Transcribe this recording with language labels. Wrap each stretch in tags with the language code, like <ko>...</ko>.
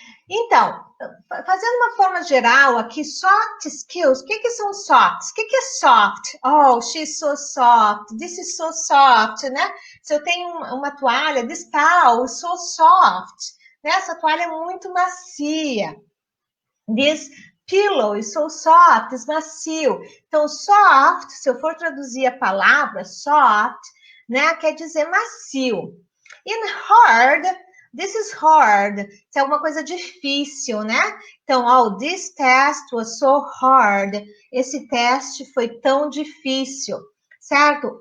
<pt>Então, fazendo uma forma geral aqui, soft skills, o que são softs? O que é soft?</pt> <en>Oh, she's so soft, this is so soft,</en> <pt>Se eu tenho uma toalha,</pt> <en>this towel is so soft,</en> <pt>Essa toalha é muito macia.</pt> <en>This pillow is so soft, is macio.</en> <pt>Então, soft, se eu for traduzir a palavra soft, quer dizer macio.</pt> <en>In hard, this is hard.</en> <pt>Isso é alguma coisa difícil, Então,</pt> <en>this test was so hard.</en> <pt>Esse teste foi tão difícil, certo?</pt>